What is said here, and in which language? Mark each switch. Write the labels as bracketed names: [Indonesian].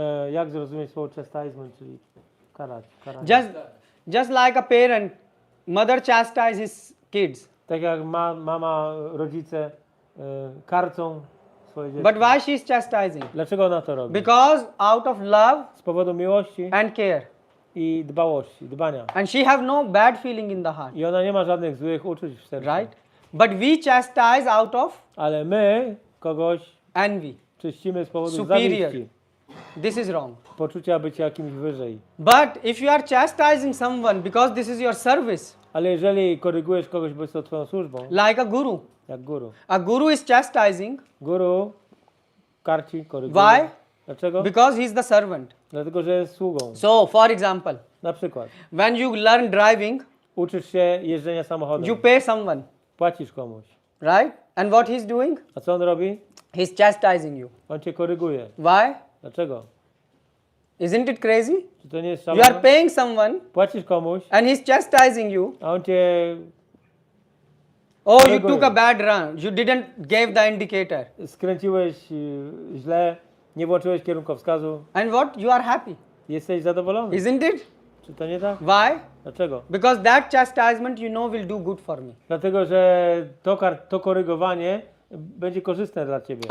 [Polish] Jak zrozumieć słowo chastisement, czyli karać? [English] Just like a parent, mother chastises his kids. [Polish] Tak jak mama, rodzice karcą swoje dzieci. [English] But why she is chastising? [Polish] Dlaczego ona to robi? [English] Because out of love [Polish] Z powodu miłości [English] and care. [Polish] i dbałości, dbania. [English] And she have no bad feeling in the heart. [Polish] I ona nie ma żadnych złych uczuć w sercu. [English] Right? But we chastise out of [Polish] Ale my kogoś [English] envy, [Polish] czyścimy z powodu [English] superior. [Polish] zawiści. [English] This is wrong. [Polish] Poczucia bycia kimś wyżej. [English] But if you are chastising someone because this is your service, [Polish] Ale jeżeli korygujesz kogoś, bo jest to twoją służbą, [English] like a guru. [Polish] jak guru. [English] A guru is chastising. [Polish] Guru karci, koryguje. [English] Why? [Polish] Dlaczego? [English] Because he is the servant. [Polish] Dlatego, że jest sługą. [English] So, for example, [Polish] Na przykład, [English] when you learn driving, [Polish] uczysz się jeżdżenia samochodem. [English] you pay someone, [Polish] Płacisz komuś. [English] right? And what he's doing? [Polish] A co on robi? [English] He's chastising you. [Polish] On cię koryguje. [English] Why? [Polish] Dlaczego? [English] Isn't it crazy? [Polish] Czy to nie jest [English] You [Polish] szalone? [English] are paying someone [Polish] Płacisz komuś, [English] and he's chastising you. [Polish] a on cię [English] Oh, you took a bad run. You didn't give the indicator. [Polish] skręciłeś źle, nie włączyłeś kierunkowskazu. [English] And what? You are happy. [Polish] Jesteś zadowolony. [English] Isn't it? [Polish] Czy to nie tak? [English] Why? [Polish] Dlaczego? [English] Because that chastisement will do good for me. [Polish] Dlatego, że to korygowanie będzie korzystne dla ciebie.